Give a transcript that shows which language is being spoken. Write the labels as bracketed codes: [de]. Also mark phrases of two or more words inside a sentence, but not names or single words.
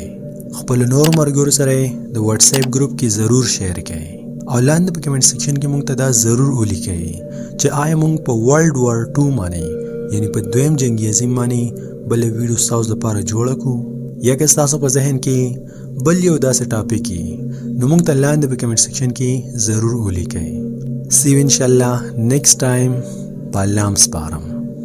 [ps] خپل نور ملګرو سره د واتس اپ ګروپ کې ضرور شیر کړئ او لاندې په [en] comment section [ps] کې مونږ ته دا ضرور ولیکئ چې آیا مونږ په [en] World War 2 [ps] باندې یعنی په دویم جنگي عظیم باندې بل ویډیو ستاسو لپاره جوړه کړو یا که ستاسو په ذهن کې بل یو داسې ټاپک وي نو مونږ ته لاندې په [en] comment section [ps] کې ضرور ولیکئ. [en] See you inshallah next time. [ps] په الله سپارم.